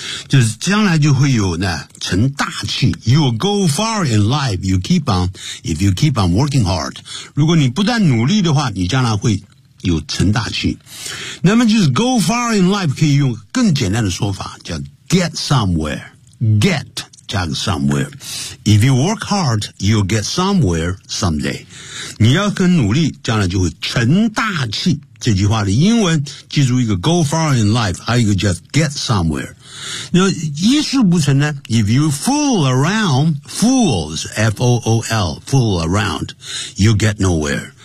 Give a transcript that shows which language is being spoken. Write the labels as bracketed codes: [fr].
[zh] 就是将来就会有呢成大器 [en] ,you will go far in life, you keep on, if you keep on working hard. [zh] 如果你不断努力的话你将来会有成大器。那么就是 [en] go far in life [zh] 可以用更简单的说法叫 [en] get somewhere, get. Somewhere. If you work hard, you'll get somewhere someday. [zh] 你要很努力，将来就会成大器。这句话的英文，记住一个 [en] go far in life, [zh] 还有一个 [en] just get somewhere. [zh] 那一事不成呢 [en] ,if you fool around, fools, F-O-O-L, fool around, you'll get nowhere.